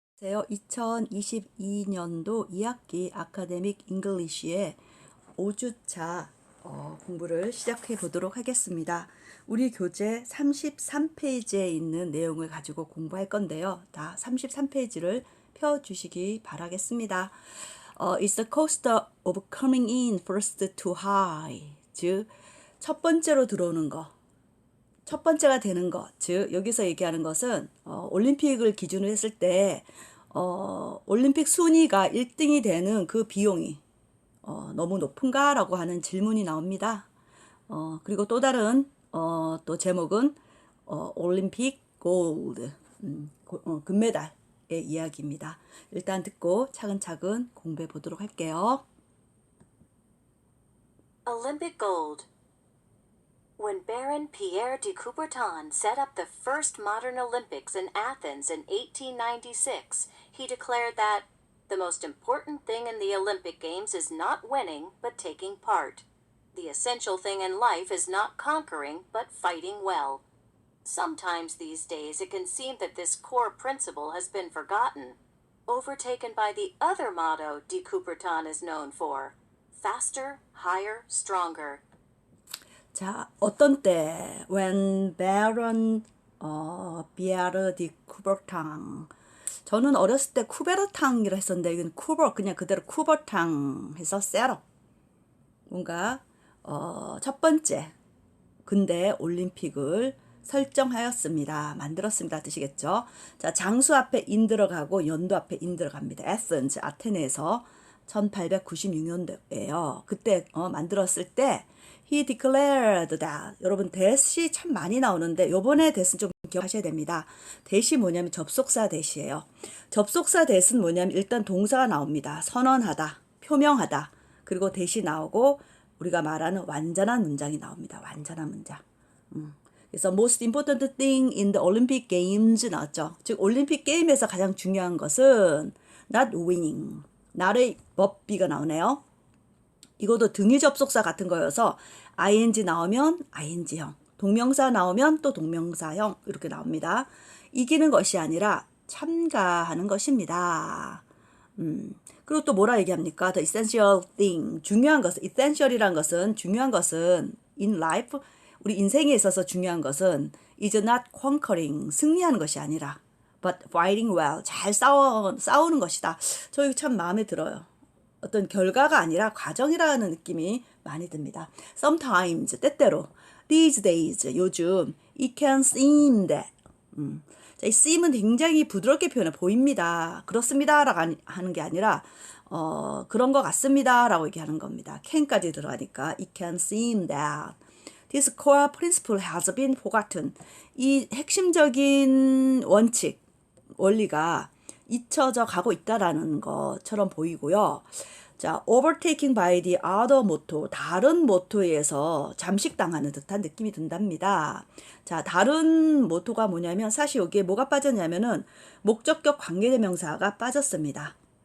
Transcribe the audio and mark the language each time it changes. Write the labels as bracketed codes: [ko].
[ko] 2022년도 2학기 아카데믹 잉글리시의 5주차 공부를 시작해 보도록 하겠습니다. 우리 교재 33페이지에 있는 내용을 가지고 공부할 건데요. 다 33페이지를 펴주시기 바라겠습니다. [en] It's the cost of coming in first too high. [ko] 즉, 첫 번째로 들어오는 거. 첫 번째가 되는 것, 즉 여기서 얘기하는 것은 올림픽을 기준으로 했을 때 올림픽 순위가 1등이 되는 그 비용이 너무 높은가? 라고 하는 질문이 나옵니다. 그리고 또 다른 또 제목은 올림픽 골드, 금메달의 이야기입니다. 일단 듣고 차근차근 공부해 보도록 할게요. [en] Olympic gold. When Baron Pierre de Coubertin set up the first modern Olympics in Athens in 1896, he declared that the most important thing in the Olympic Games is not winning, but taking part. The essential thing in life is not conquering, but fighting well. Sometimes these days it can seem that this core principle has been forgotten, overtaken by the other motto de Coubertin is known for: faster, higher, stronger. [ko] 자, 어떤 때 [en] when Baron Pierre de Coubertin, [ko] 저는 어렸을 때 쿠베르탕이라 했었는데 이건 그냥 그대로 쿠버탕 해서 셋업, 뭔가 첫 번째 근대 올림픽을 설정하였습니다. 만들었습니다. 뜻이겠죠. 자, 장수 앞에 인 들어가고 연도 앞에 인 들어갑니다. 에센스, 아테네에서 1896년도예요. 그때 만들었을 때 [en] He declared that. [ko] 여러분 that이 참 많이 나오는데 요번에 that은 좀 기억하셔야 됩니다. that이 뭐냐면 접속사 that이에요. 접속사 that은 뭐냐면 일단 동사가 나옵니다. 선언하다, 표명하다. 그리고 that이 나오고 우리가 말하는 완전한 문장이 나옵니다. 완전한 문장. 그래서 [en] most important thing in the Olympic Games [ko] 나왔죠. 즉 올림픽 게임에서 가장 중요한 것은 [en] not winning. [ko] 나의 법비가 나오네요. 이것도 등위 접속사 같은 거여서 ing 나오면 ing형, 동명사 나오면 또 동명사형 이렇게 나옵니다. 이기는 것이 아니라 참가하는 것입니다. 그리고 또 뭐라 얘기합니까? [en] The essential thing, [ko] 중요한 것은, essential이란 것은 중요한 것은 [en] in life, [ko] 우리 인생에 있어서 중요한 것은 [en] is not conquering, [ko] 승리하는 것이 아니라 [en] but fighting well, [ko] 잘 싸우는 것이다. 저 이거 참 마음에 들어요. 어떤 결과가 아니라 과정이라는 느낌이 많이 듭니다. [en] Sometimes, [ko] 때때로, [en] these days, [ko] 요즘, [en] it can seem that. [ko] 자, 이 seem은 굉장히 부드럽게 표현해 보입니다. 그렇습니다. 라고 하는 게 아니라 그런 것 같습니다. 라고 얘기하는 겁니다. can까지 들어가니까 [en] it can seem that. This core principle has been forgotten. [ko] 이 핵심적인 원칙, 원리가 잊혀져 가고 있다라는 것처럼 보이고요. 자, [en] overtaking by the other motto, [ko] 다른 모토에 의해서 잠식당하는 듯한 느낌이 든답니다. 자, 다른 모토가 뭐냐면 사실 여기에 뭐가 빠졌냐면은 목적격 관계대명사가 빠졌습니다.